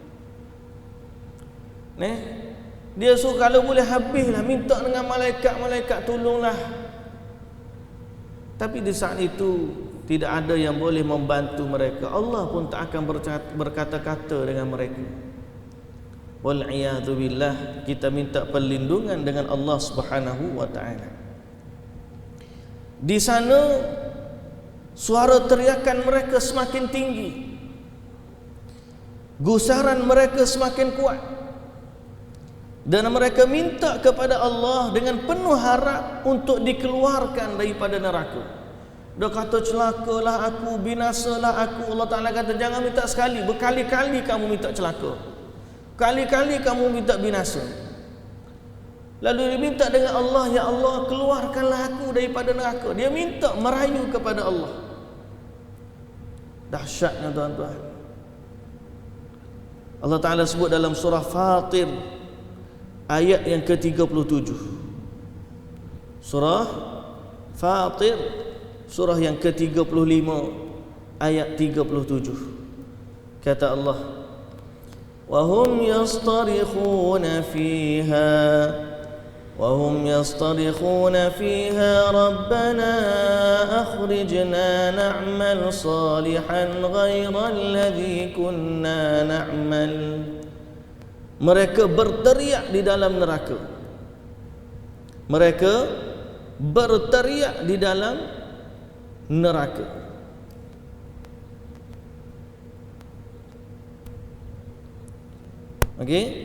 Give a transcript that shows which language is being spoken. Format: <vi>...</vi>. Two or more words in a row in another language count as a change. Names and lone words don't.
<ms>Dia suruh kalau boleh habislah, minta dengan malaikat tolonglah. Tapi di saat itu tidak ada yang boleh membantu mereka. Allah pun tak akan berkata-kata dengan mereka.</ms> <ar>Wal'iyadzu billah,</ar> <ms>kita minta perlindungan dengan Allah</ms> <ar>Subhanahu wa ta'ala.</ar> <ms>Di sana suara teriakan mereka semakin tinggi, gusaran mereka semakin kuat, dan mereka minta kepada Allah dengan penuh harap untuk dikeluarkan daripada neraka. Dia kata celakalah aku, binasalah aku. Allah Ta'ala kata jangan minta sekali, berkali-kali kamu minta celaka, kali-kali kamu minta binasa. Lalu dia minta dengan Allah, ya Allah keluarkanlah aku daripada neraka. Dia minta merayu kepada Allah. Dahsyatnya tuan-tuan. Allah Ta'ala sebut dalam surah Fatir ayat yang ke-37. Surah Fatir, surah yang ke-35 ayat 37. Kata Allah,</ms> <ar>وهم يصطرخون فيها ربنا أخرجنا نعمل صالحا غير الذي كنا نعمل.</ar> <ms>Mereka berteriak di dalam neraka. Mereka berteriak di dalam neraka. Okey.</ms>